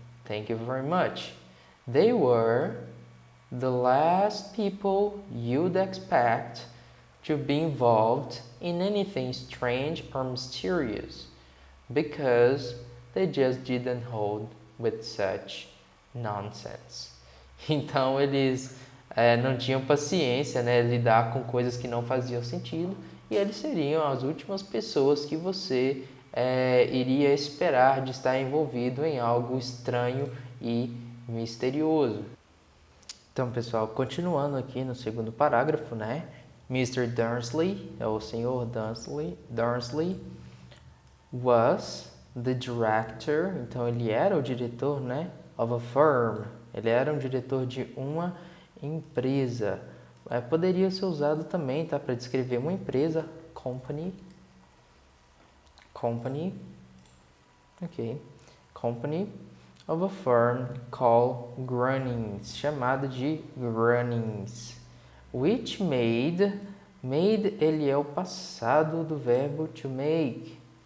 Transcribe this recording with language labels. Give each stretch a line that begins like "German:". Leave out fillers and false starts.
English: Thank you very much. They were the last people you'd expect to be involved in anything strange or mysterious, because they just didn't hold with such nonsense.
Portuguese: Então eles não tinham paciência, né, lidar com coisas que não faziam sentido, e eles seriam as últimas pessoas que você iria esperar de estar envolvido em algo estranho e misterioso. Então, pessoal, continuando aqui no segundo parágrafo, né?
English: Mr.
Portuguese: Dursley, o senhor Dursley
English: was the director,
Portuguese: então ele era o diretor, né,
English: of a firm.
Portuguese: Ele era um diretor de uma empresa. Poderia ser usado também, tá, para descrever uma empresa, company, ok,
English: company of a firm called Grunnings,
Portuguese: chamada de Grunnings,
English: which made,
Portuguese: ele é o passado do verbo
English: to make.